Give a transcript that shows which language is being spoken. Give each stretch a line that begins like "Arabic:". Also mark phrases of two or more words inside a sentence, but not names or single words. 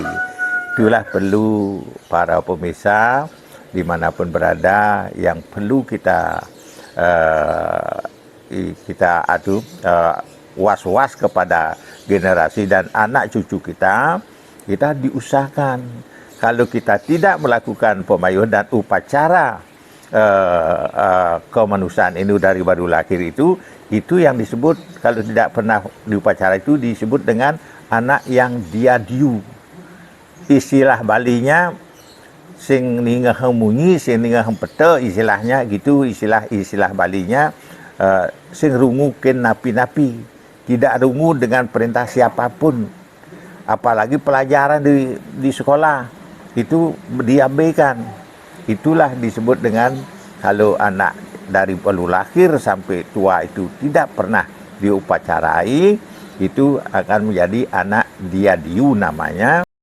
Indonesian: Itulah perlu para pemirsa dimanapun berada yang perlu kita was-was kepada generasi dan anak cucu kita. Kita diusahakan kalau kita tidak melakukan pemayuhan dan upacara kemanusiaan ini dari baru lahir itu yang disebut, kalau tidak pernah diupacara itu disebut dengan anak yang diadiu. Istilah Balinya
Balinese: sing ningahem munyi, sing ningahem pete,
Indonesian: istilahnya gitu, istilah Balinya
Balinese: sing rungu ken napi-napi,
Indonesian: tidak rungu dengan perintah siapapun, apalagi pelajaran di sekolah itu diabaikan. Itulah disebut dengan kalau anak dari baru lahir sampai tua itu tidak pernah diupacarai, itu akan menjadi anak diadiu namanya.